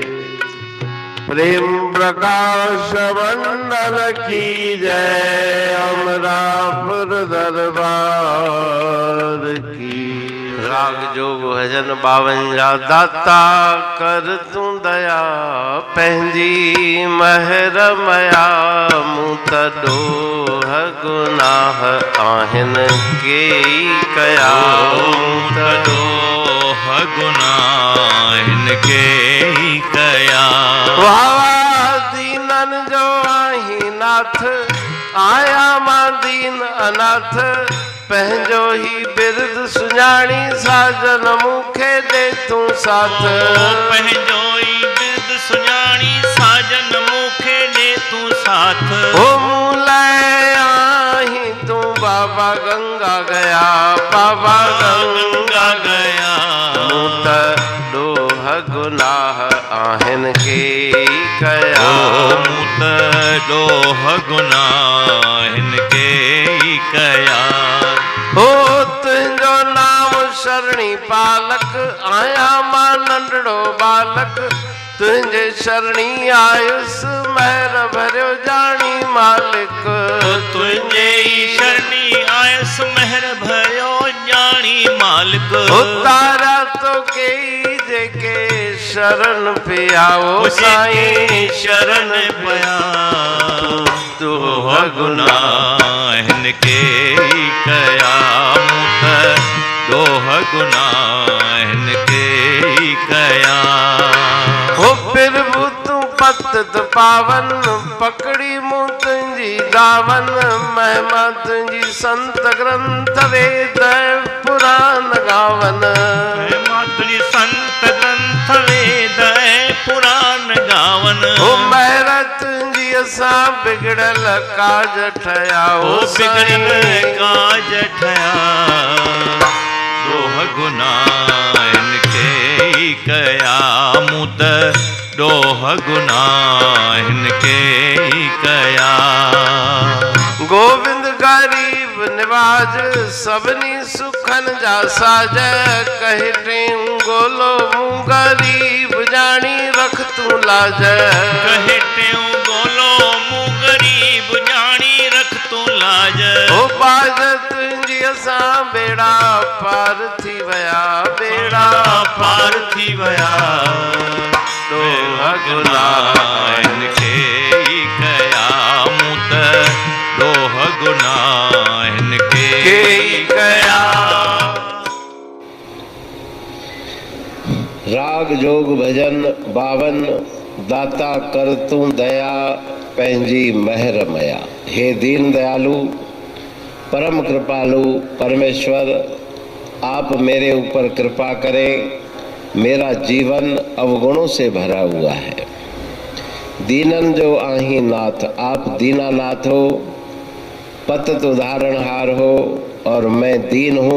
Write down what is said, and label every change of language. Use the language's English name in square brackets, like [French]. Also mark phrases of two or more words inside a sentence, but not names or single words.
[Hindi] प्रेम प्रकाश मंडल की जय। अमरापुर दरबार की। [Sindhi] राग जोग भजन 52 दाता कर तू दया पंहिंजी महर मया। मूं त ॾोह गुनाह आहिनि केई कया। मूं त ॾोह गुनाह आहिनि केई कया। वाह दीनन जो आहीं नाथ आया मां दीन अनाथ। पंहिंजो ही बिरद सुञाणी साजन मूंखे दे तूं साथ। पंहिंजो ही बिरद सुञाणी साजन मूंखे दे तूं साथ। ओ मूं लाइ आहीं तूं बाबा गंगा गया। बाबा गंगा गया। मूं त ॾोह गुनाह आहिनि केई कया। मूं त ॾोह गुनाह आहिनि केई कया। हो तुंहिंजो नाम शरणी पालक आया मां नंढड़ो बालक। तुंहिंजे शरणी आयुस महर भरियो जानी मालिक। तुंहिंजे शरणी आयुस महर भरियो जानी मालिक। उतारा तो कई जेके शरण पिया। ओ साईं शरण पिया। ॾोह गुनाह आहिनि केई कया। मूं त ॾोह गुनाह आहिनि केई कया। हो प्रभु तूं पत पावन पकड़ी मूं तुंहिंजी दावन। महिमा तुंहिंजी संत ग्रंथ वेद पुराण गावन। महिमा तुंहिंजी संत ग्रंथ वेद पुराण गावन। हो महर तुंहिंजी असां बिगड़ल काज ठया। हो बिगड़ल काज ठया। ॾोह गुनाह आहिनि केई कया। मूं त ॾोह गुनाह आहिनि केई कया। गोविंद गरीब निवाज सभिनी सुखन जा साज। कहे टेऊं गोलो मूं गरीब जानी रख तूं लाज। कहे टेऊं गोलो मूं गरीब जानी रख तूं लाज। ओ बाज तुंहिंजी असां बेड़ा पार थी वया। बेड़ा पार थी वया। ॾोह गुनाह आहिनि केई कया। मूं त ॾोह गुनाह आहिनि केई कया। राग जोग भजन 52 दाता कर तूं दया पंहिंजी महर मया। [Hindi] हे दीन दयालु परम कृपालु परमेश्वर आप मेरे ऊपर कृपा करें। मेरा जीवन अवगुणों से भरा हुआ है। [Sindhi] दीनन जो आही नाथ [Hindi] आप दीनानाथ हो। पतित उदाहरणहार हो और मैं दीन हूँ।